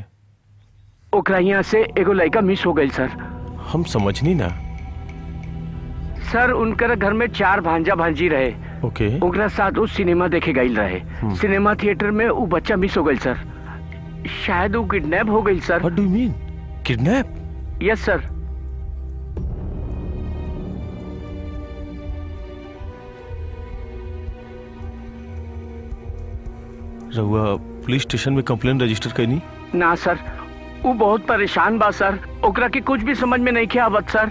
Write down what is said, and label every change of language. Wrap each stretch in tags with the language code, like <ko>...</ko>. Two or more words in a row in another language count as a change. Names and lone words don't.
<bho>ओकरा यहाँ से एगो लड़का मिस हो गई सर। हम समझनी ना। सर, उनकर घर में 4 भांजा भांजी रहे। ओके। ओकरा साथ उस सिनेमा देखे गई रहे। सिनेमा थिएटर में वो बच्चा मिस हो गई सर। शायद वो किडनैप हो गई सर।</bho> <en>What do you mean? किडनैप? Yes sir.</en> <bho>रउआ</bho> <en>police station</en> <bho>में</bho> <en>complain register</en> <bho>करनी? ना सर, वो बहुत परेशान बा सर। ओकरा के कुछ भी समझ में नहीं खे आवत सर।</bho>